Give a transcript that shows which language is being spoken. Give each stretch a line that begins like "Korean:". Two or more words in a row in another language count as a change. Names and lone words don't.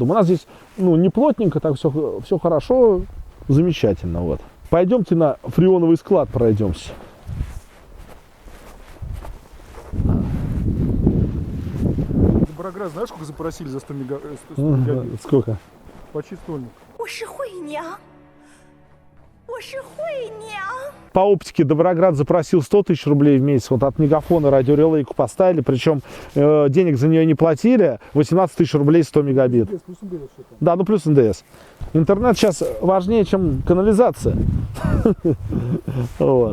Russian: У нас здесь не плотненько, так все хорошо, замечательно. Вот. Пойдемте на фреоновый склад пройдемся. Доброград, знаешь, сколько запросили за 100 мегабит? Сколько? Почти стольник.
Chinese: 我是惠娘，我是惠娘。
Russian: По оптике Доброград запросил 100 тысяч рублей в месяц. Вот от Мегафона радиорелейку поставили, причем денег за нее не платили. 18 тысяч рублей 100 мегабит. Да, ну плюс НДС. Интернет сейчас важнее, чем канализация. Вот.